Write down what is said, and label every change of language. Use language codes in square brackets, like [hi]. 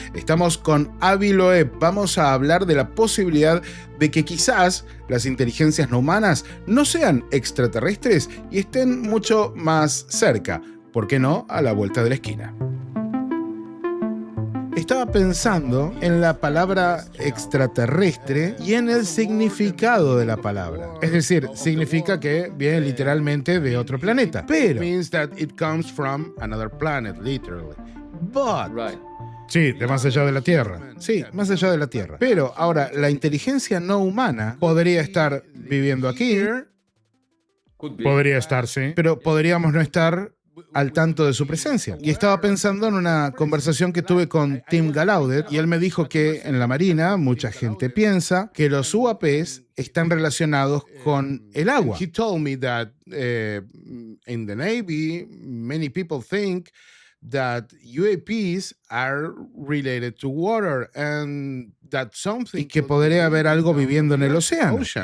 [es] Estamos con Avi Loeb. Vamos a hablar de la posibilidad de que quizás las inteligencias no humanas no sean extraterrestres y estén mucho más cerca, ¿por qué no?, a la vuelta de la esquina. Estaba pensando en la palabra extraterrestre y en el significado de la palabra. Es decir, significa que viene literalmente de otro planeta. Pero [en] means that it comes from another planet, literally. But [es] sí, de más allá de la Tierra. Sí, más allá de la Tierra. Pero ahora, la inteligencia no humana podría estar viviendo aquí. Podría estar, sí. Pero podríamos no estar al tanto de su presencia. Y estaba pensando en una conversación que tuve con Tim Gallaudet, y él me dijo que en la Marina mucha gente piensa que los UAPs están relacionados con el agua. [en] He told me that in the Navy, many people think that UAPs are related to water and that something, [es] y que podría haber algo viviendo en el océano.